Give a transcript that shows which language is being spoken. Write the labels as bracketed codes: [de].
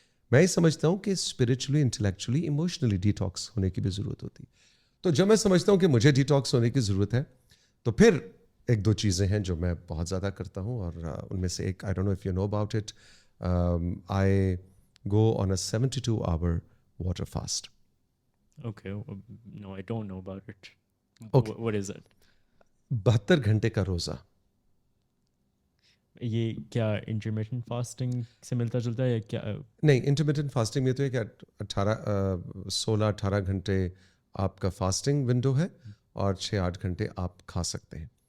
[ur] میں یہ سمجھتا ہوں کہ اسپرچولی, انٹلیکچولی, ایموشنلی ڈیٹاکس ہونے کی بھی ضرورت ہوتی ہے. تو جب میں سمجھتا ہوں کہ مجھے ڈیٹاکس ہونے کی ضرورت ہے, تو پھر ایک دو چیزیں ہیں جو میں بہت زیادہ کرتا ہوں, اور ان میں سے ایک, [en] I don't know if you know about it, I go on a 72 hour water fast. Okay, no, I don't know about it. Okay. What is it? [ur] 72 گھنٹے کا روزہ. یہ کیا انٹرمیٹنٹ فاسٹنگ سے ملتا جلتا ہے یا کیا؟ نہیں, انٹرمیٹنٹ فاسٹنگ میں تو ہے کہ 16-18 گھنٹے آپ کا فاسٹنگ ونڈو ہے, اور 6-8 گھنٹے آپ کھا سکتے ہیں.